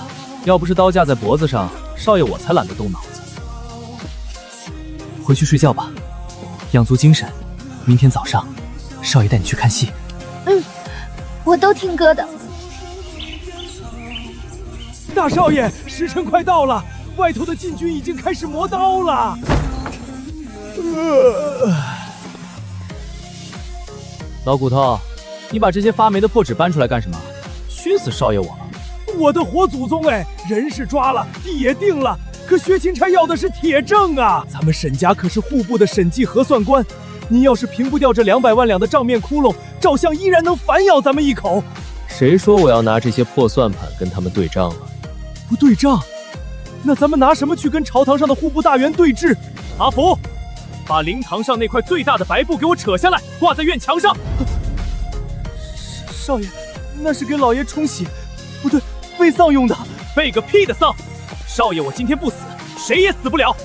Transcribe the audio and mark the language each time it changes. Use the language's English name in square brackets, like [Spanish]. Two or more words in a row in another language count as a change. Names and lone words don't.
[Chinese] 要不是刀架在脖子上，少爺我才懶得動腦子。回去睡覺吧，養足精神。明天早上，少爺帶你去看戲。我都聽哥的。大少爺，時辰快到了，外頭的禁軍已經開始磨刀了。老骨頭，你把這些發霉的破紙搬出來幹什麼？熏死少爺我了！我的活祖宗哎，人是抓了，地也定了，可薛钦差要的是鐵證啊！咱們沈家可是戶部的審計核算官，您要是平不掉這200萬兩的賬面窟窿，趙相依然能反咬咱們一口。誰說我要拿這些破算盤跟他們對賬了？不對賬，那咱們拿什麼去跟朝堂上的戶部大員對峙？阿福，把靈堂上那塊最大的白布給我扯下來，掛在院牆上。少爺，那是給老爺沖洗，不對，備喪用的。備個屁的喪！少爺我今天不死，誰也死不了。